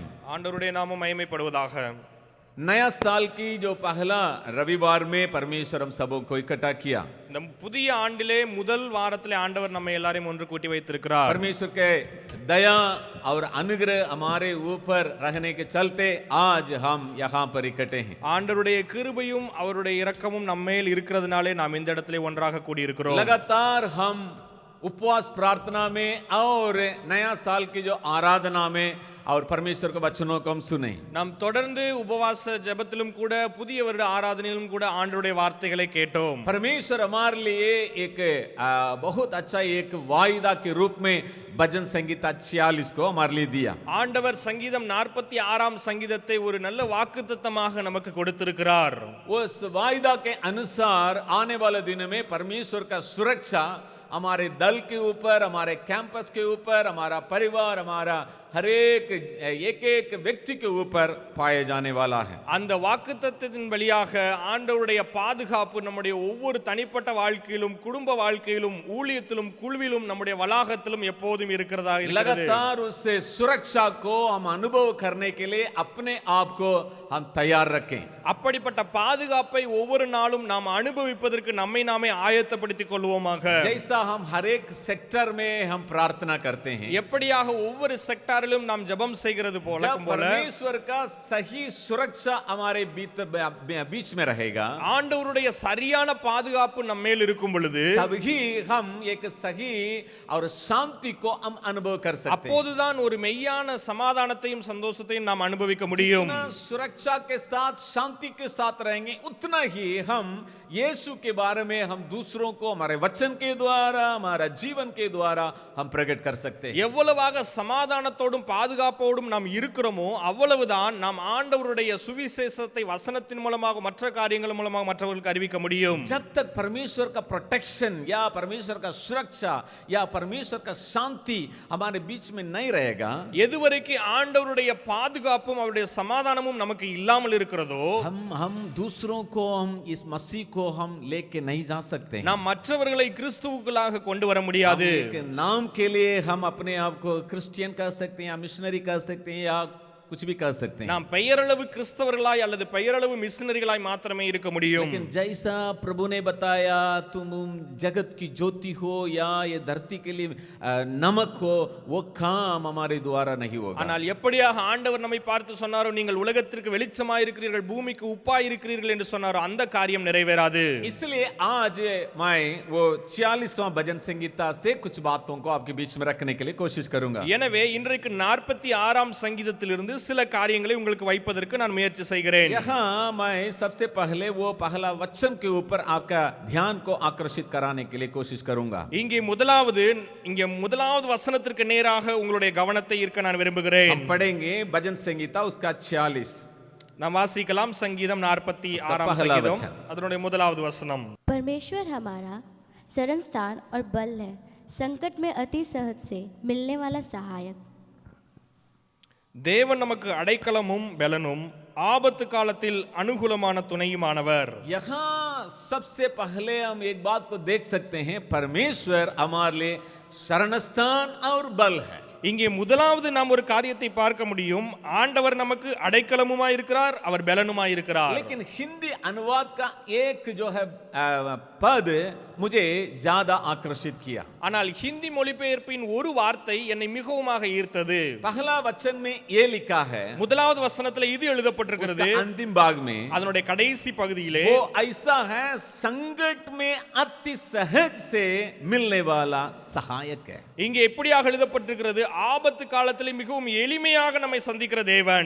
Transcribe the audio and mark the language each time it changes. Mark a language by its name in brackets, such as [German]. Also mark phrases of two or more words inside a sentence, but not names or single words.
[Tamil] ஆண்டவருடைய நாமம் மகிமைப்படுவதாக. [Hindi] नया साल की जो पहला रविवार में परमेश्वर हम सबों को इकट्ठा किया. [Tamil] இந்த புதிய ஆண்டிலே முதல் வாரத்திலே ஆண்டவர் நம்ம எல்லாரையும் ஒன்று கூட்டி வைத்திருக்கிறார். [Hindi] परमेश्वर के दया और अनुग्रह हमारे ऊपर रहने के चलते आज हम यहाँ पर इकट्ठे हैं. [Tamil] ஆண்டவருடைய கிருபையும் அவருடைய இரக்கமும் நம்மேல் இருக்கிறதுனாலே நாம் இந்த இடத்திலே ஒன்றாக கூடி இருக்கிறோம். [Hindi] लगातार हम उपवास प्रार्थना में और नया साल की जो आराधना में और परमेश्वर के वचनों को हम सुने. [Tamil] நாம் தொடர்ந்து உபவாச ஜெபத்திலும் கூட புதிய வருட ஆராதனையிலும் கூட ஆண்டவருடைய வார்த்தைகளை கேட்டோம். [Hindi] परमेश्वर हमारे लिए एक बहुत अच्छा एक वायदा के रूप में भजन संगीत 46 को हमारे लिए दिया. [Tamil] ஆண்டவர் சங்கீதம் 46ஆம் சங்கீதத்தை ஒரு நல்ல வாக்குத்தத்தமாக நமக்கு கொடுத்திருக்கிறார். [Hindi] उस वायदा के अनुसार आने वाले दिनों में परमेश्वर का सुरक्षा हमारे दल के ऊपर, हमारे कैंपस के ऊपर, हमारा परिवार, हमारा हर एक व्यक्ति के ऊपर पाए जाने वाला है. [Tamil] அந்த வாக்குத்தத்தத்தின் வழியாக ஆண்டவருடைய பாதுகாப்பு நம்முடைய ஒவ்வொரு தனிப்பட்ட வாழ்க்கையிலும், குடும்ப வாழ்க்கையிலும், ஊழியத்திலும், குழுவிலும், நம்முடைய வளாகத்திலும் எப்போதும் இருக்கிறதா இருக்கிறது. [Hindi] लगातार उस सुरक्षा को हम अनुभव करने के लिए अपने आप को हम तैयार रखें. [Tamil] அப்படிப்பட்ட பாதுகாப்பை ஒவ்வொரு நாளும் நாம் அனுபவிப்பதற்கு நம்மை நாமே ஆயத்தப்படுத்திக் கொள்வோமாக. [Hindi] जैसा हम हर एक सेक्टर में हम प्रार्थना करते हैं, [Tamil] எப்படியாக ஒவ்வொரு செக்டாரிலும் நாம் ஜெபம் செய்கிறது போல [Hindi] परमेश्वर का सही सुरक्षा हमारे बीच में रहेगा, [Tamil] ஆண்டவருடைய சரியான பாதுகாப்பு நம்ம மேல் இருக்கும் பொழுது [Hindi] तभी हम एक सही और शांति को हम अनुभव कर सकते हैं. [Tamil] அப்போதுதான் ஒரு மெய்யான சமாதானத்தையும் சந்தோஷத்தையும் நாம் அனுபவிக்க முடியும். [Hindi] जितना सुरक्षा के साथ शांति के साथ रहेंगे उतना ही हम यीशु के बारे में हम दूसरों को हमारे वचन के द्वारा, हमारा जीवन के द्वारा हम प्रकट कर सकते हैं. [Tamil] எவ்வளவாக சமாதானத்தோடும் பாதுகாப்போடும் நாம் இருக்கிறோமோ அவ்வளவுதான் நாம் ஆண்டவருடைய சுவிசேஷத்தை வசனத்தின் மூலமாக மற்ற காரியங்கள் மூலமாக மற்றவர்களுக்கு அறிவிக்க முடியும். [Hindi] जब तक परमेश्वर का प्रोटेक्शन या परमेश्वर का सुरक्षा या परमेश्वर का शांति हमारे बीच में नहीं रहेगा, [Tamil] எதுவரைக்கும் ஆண்டவருடைய பாதுகாப்பும் அவருடைய சமாதானமும் நமக்கு இல்லாமல் இருக்கிறதோ [Hindi] हम दूसरों को हम इस मसीह को हम लेके नहीं जा सकते हैं. [Tamil] நாம் மற்றவர்களை கிறிஸ்துவுக்குள்ளாக கொண்டு வர முடியாது. [Hindi] एक नाम के लिए हम अपने आप को क्रिश्चियन कह सकते हैं या मिशनरी कह सकते हैं या कुछ भी कह सकते हैं. [Tamil] நாம் பெயரளவு கிறிஸ்தவர்களாய் அல்லது பெயரளவு மிஷனரிகளாய் மாத்திரமே இருக்க முடியும். [Hindi] लेकिन जैसा प्रभु ने बताया, तुम जगत की ज्योति हो या ये धरती के लिए नमक हो, वो काम हमारे द्वारा नहीं होगा. [Tamil] ஆனால் எப்படியாக ஆண்டவர் நம்மை பார்த்து சொன்னாரோ, நீங்கள் உலகத்திற்கு வெளிச்சமாய் இருக்கிறீர்கள், பூமிக்கு உப்பாய் இருக்கிறீர்கள் என்று சொன்னாரோ அந்த காரியம் நிறைவேறாது. [Hindi] इसलिए आज मैं वो 46वां भजन संगीता से कुछ बातों को आपके बीच में रखने के लिए कोशिश करूंगा. [Tamil] எனவே இன்றைக்கு 46ஆம் சங்கீதத்திலிருந்து சில காரியங்களை உங்களுக்கு வைப்பதற்கு நான் முயற்சி செய்கிறேன். [Hindi] यहाँ मैं सबसे पहले वो पहला वचन के ऊपर आपका ध्यान को आकर्षित कराने के लिए कोशिश करूंगा. [Tamil] இங்கே முதலாவது வசனத்திற்கு நேராக உங்களுடைய கவனத்தை ஈர்க்க நான் விரும்புகிறேன். [Hindi] हम पढ़ेंगे भजन संगीता उसका 46. [Tamil] நாம் வாசிக்கலாம் சங்கீதம் 46ஆம் சங்கீதம் அதனுடைய முதலாவது வசனம். [Hindi] परमेश्वर हमारा शरण स्थान और बल है, संकट में अति सहज से मिलने वाला सहायक. [Tamil] தேவன் நமக்கு அடைக்கலமும் பலனும் ஆபத்து காலத்தில் அனுகூலமான துணையுமானவர். [Hindi] यहाँ सबसे पहले हम एक बात को देख सकते हैं, परमेश्वर हमारे लिए शरण स्थान और बल है. [Tamil] இங்கே முதலாவது நாம் ஒரு காரியத்தை பார்க்க முடியும். ஆண்டவர் நமக்கு அடைக்கலமுமாய் இருக்கிறார், அவர் பலனுமாய் இருக்கிறார். [Hindi] लेकिन हिंदी अनुवाद का एक जो है पद मुझे ज्यादा आकर्षित किया. [Tamil] ஆனால் ஹிந்தி மொழிபெயர்ப்பின் ஒரு வார்த்தை என்னை மிகவும் ஈர்த்தது. [Hindi] पहला वचन में ये लिखा है, [Tamil] முதலாவது வசனத்துல இது எழுதப்பட்டிருக்கிறது. [Hindi] अंतिम भाग में [Tamil] அதனுடைய கடைசி பகுதியிலே [Hindi] वो ऐसा है, संकट में अति सहज से मिलने वाला सहायक है. [Tamil] இங்கே எப்படியாக எழுதப்பட்டிருக்கிறது? ஆபத்து காலத்தில் மிகவும் எளிமையாக நம்மை சந்திக்கிற தேவன்.